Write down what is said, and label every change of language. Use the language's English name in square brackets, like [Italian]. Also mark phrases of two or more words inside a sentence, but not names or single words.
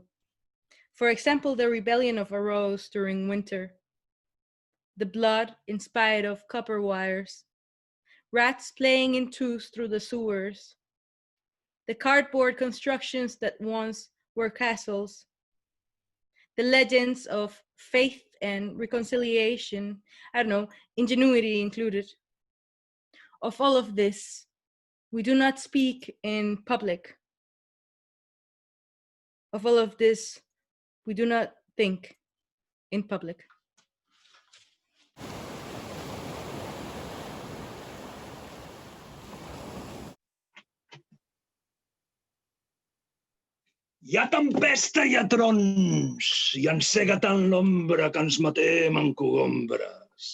[English] For example, the rebellion of a rose during winter, the blood in spite of copper wires, rats playing in twos through the sewers, the cardboard constructions that once were castles, the legends of faith and reconciliation, I don't know, ingenuity included. Of all of this, we do not speak in public. Of all of this, we do not think in public. [Catalan] Hi ha tempesta, hi ha trons, i encega tant l'ombra que ens matem en cogombres.